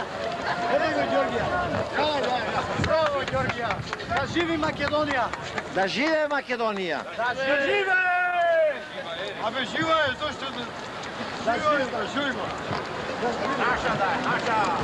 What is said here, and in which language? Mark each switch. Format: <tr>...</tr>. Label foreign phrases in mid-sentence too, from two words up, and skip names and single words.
<mk>Evo ga Đorđeja. Bravo Đorđeja. Da živi Makedonija. Да живее Македонија. Da žive! Абе жива е, зашто да живе, да живе. Наша да е, наша.</mk>